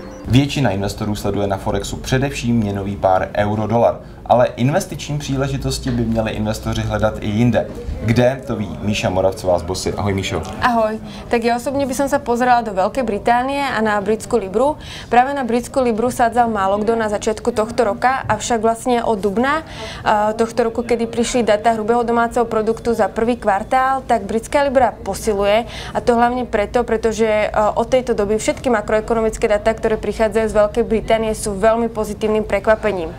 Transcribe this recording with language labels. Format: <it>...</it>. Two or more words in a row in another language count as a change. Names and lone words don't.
<cs>Většina investorů sleduje na Forexu především měnový pár euro-dolar, ale investiční příležitosti by měli investoři hledat i jinde. Kde, to ví Míša Moravcová z Bossy. Ahoj, Míšo. Ahoj.</cs> <sk>Tak ja osobne by som sa pozerala do Veľkej Británie a na britskú libru. Práve na britskú libru sádzal málo kto na začiatku tohto roka, avšak vlastne od dubna tohto roku, kedy prišli data hrubého domáceho produktu za prvý kvartál, tak britská libra posiluje, a to hlavne preto, pretože od tejto doby všetky makroekonomické data, ktoré prichádzajú z Veľkej Británie, sú veľmi pozitívnym prekvapením.</sk>